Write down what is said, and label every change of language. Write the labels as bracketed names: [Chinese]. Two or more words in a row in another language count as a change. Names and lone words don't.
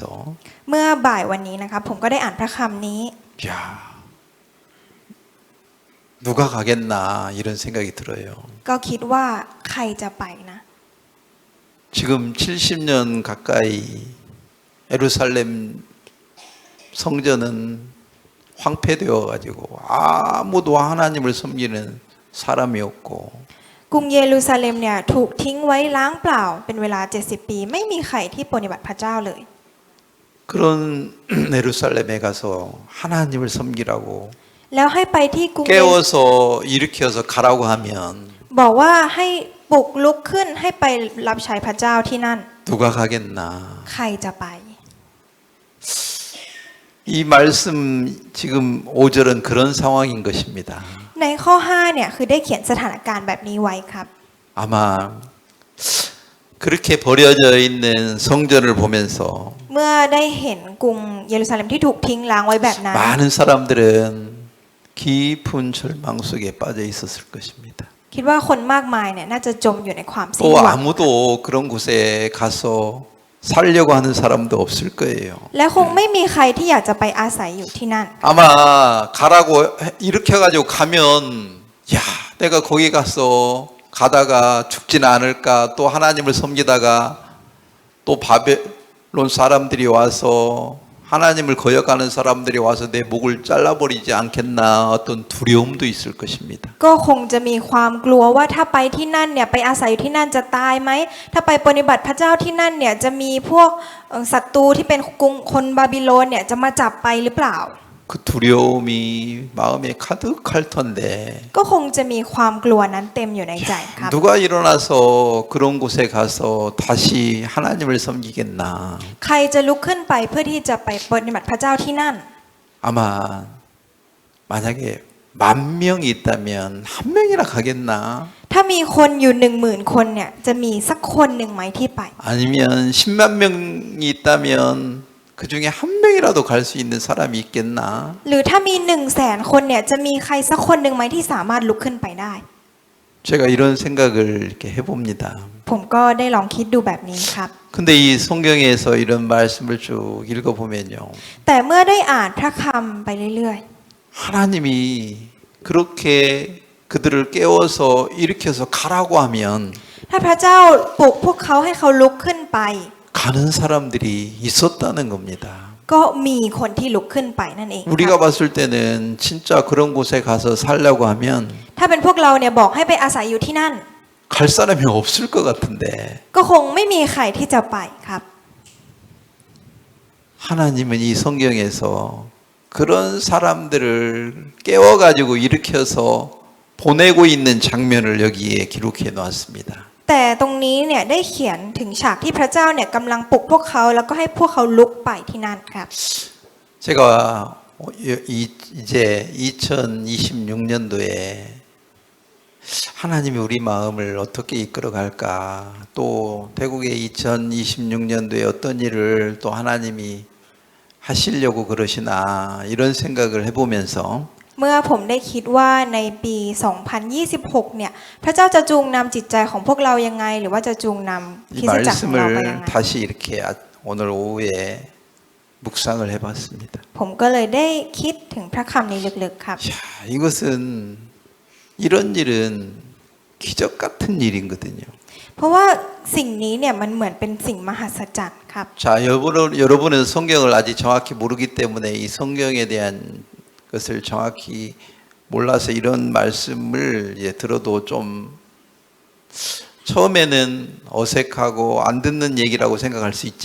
[Thai] เมื่อบ่ายวันนี้นะครับผมก็ได้อ่านพระคำนี้ [Korean] 야, 누가 가겠나 이런 생각이 들어요. [Thai] ก็คิดว่าใครจะไปนะ [Korean] 지금 70년 가까이 예루살렘 성전은 황폐되어 가지고 아무도 하나님을 섬기는 사람이 없고 [Thai] กรุงเยรูซาเล็มเนี่ยถูกทิ้งไว้ล้างเปล่าเป็นเวลา70 ปีไม่มีใครที่ปฏิบัติพระเจ้าเลย [Korean] 그런 예루살렘에 가서 하나님을 섬기라고 [Thai] แล้วให้ไปที่กรุงเยรู [Korean] 깨워서 일으켜서 가라고 하면 [Thai] บอกว่าให้ปลุกลุกขึ้นให้ไปรับใช้พระเจ้าที่นั่น [Korean] 누가 가겠나? [Thai] ใครจะไป [Korean] 이 말씀 지금 5절은 그런 상황인 것입니다. [Thai] ในข้อ5เนี่ยคือได้เขียนสถานการณ์แบบนี้ไว้ครับ [Korean] 아마 그렇게 버려져 있는 성전을 보면서 [Thai] เมื่อได้เห็นกรุงเยรูซาเล็มที่ถูกทิ้งล้างไว้แบบนั้น [Korean] 많은 사람들은 깊은 절망 속에 빠져 있었을 것입니다. [Thai] คิดว่าคนมากมายเนี่ยน่าจะจมอยู่ในความสิ้น [Korean] 또 [Thai] หวัง [Korean] 아무도 그런 곳에 가서 살려고 하는 사람도 없을 거예요. [Thai] และคงไม่มีใครที่อยากจะไปอาศัยอยู่ที่นั่น [Korean] 아마 가라고 이렇게 해가지고 가면 야 내가 거기 가서 가다가 죽지는 않을까 또 하나님을 섬기다가 또 바벨론 사람들이 와서 하나님을 거역하는 사람들이 와서 내 목을 잘라버리지 않겠나 어떤 두려움도 있을 것입니다. [Thai] ก็คงจะมีความกลัวว่าถ้าไปที่นั่นเนี่ยไปอาศัยอยู่ที่นั่นจะตายไหมถ้าไปปฏิบัติพระเจ้าที่นั่นเนี่ยจะมีพวกศัตรูที่เป็นกรุงคนบาบิโลนเนี่ยจะมาจับไปหรือเปล่า [Korean] 그 두려움이 마음에 가득할 텐데 [Thai] ก็คงจะมีความกลัวนั้นเต็มอยู่ในใจครับ [Korean] 누가 일어나서 그런 곳에 가서 다시 하나님을 섬기겠나? [Thai] ใครจะลุกขึ้นไปเพื่อที่จะไปปฏิบัติพระเจ้าที่นั่น [Korean] 아마 만약에 10,000명이 있다면 한 명이나 가겠나? [Thai] ถ้ามีคนอยู่ 10,000 คนเนี่ยจะมีสักคนหนึ่งไหมที่ไป [Korean] 아니면 10만 명이 있다면 그 중에 한 명이라도 갈 수 있는 사람이 있겠나? [Thai] หรือถ้ามี 100,000 คนเนี่ยจะมีใครสักคนหนึ่งไหมที่สามารถลุกขึ้นไปได้ [Korean] 제가 이런 생각을 이렇게 해봅니다. [Thai] ผมก็ได้ลองคิดดูแบบนี้ครับ [Korean] 근데 이 성경에서 이런 말씀을 쭉 읽어보면요. [Thai] แต่เมื่อได้อ่านพระคำไปเรื่อย [Korean] 하나님이 그렇게 그들을 깨워서 일으켜서 가라고 하면 [Thai] ๆ ถ้าพระเจ้าปลุกพวกเขาให้เขาลุกขึ้นไป [Korean] 가는 사람들이 있었다는 겁니다. [Thai] ก็มีคนที่ลุกขึ้นไปนั่นเองครับ [Korean] 우리가 봤을 때는 진짜 그런 곳에 가서 살려고 하면 [Thai] ถ้าเป็นพวกเราเนี่ยบอกให้ไปอาศัยอยู่ที่นั่น [Korean] 갈 사람이 없을 것 같은데 [Thai] ก็คงไม่มีใครที่จะไปครับ [Korean] 하나님은 이 성경에서 그런 사람들을 깨워가지고 일으켜서 보내고 있는 장면을 여기에 기록해 놓았습니다. [Thai] แต่ตรงนี้เนี่ยได้เขียนถึงฉากที่พระเจ้าเนี่ยกำลังปลุกพวกเขาแล้วก็ให้พวกเขาลุกไปที่นั่นครับ [Korean] 제가 이제 2026년도에 하나님이 우리 마음을 어떻게 이끌어 갈까 또 태국의 2026년도에 어떤 일을 또 하나님이 하시려고 그러시나 이런 생각을 해보면서 [Thai] เมื่อผมได้คิดว่าในปี 2026 เนี่ยพระเจ้าจะจูงนำจิตใจของพวกเรายังไงหรือว่าจะจูงนำ [Korean] 이 [Thai] คริสตจักรของเราไปยัง [Korean] 말씀을 [Thai] ไง [Korean] 다시 이렇게 오늘 오후에 묵상을 해봤습니다. [Thai] ผมก็เลยได้คิดถึงพระคำนี้ลึกๆครับ [Korean] 야, 이것은 이런 일은 기적 같은 일이거든요. [Thai] เพราะว่าสิ่งนี้เนี่ยมันเหมือนเป็นสิ่งมหัศจรรย์ครับ [Korean] 자, 여러분은 성경을 아직 정확히 모르기 때문에 이 성경에 대한 것을 정확히 몰라서 이런 말씀을 들어도 좀 처음에는 어색하고 안 듣는 얘기라고 생각할 수 있지만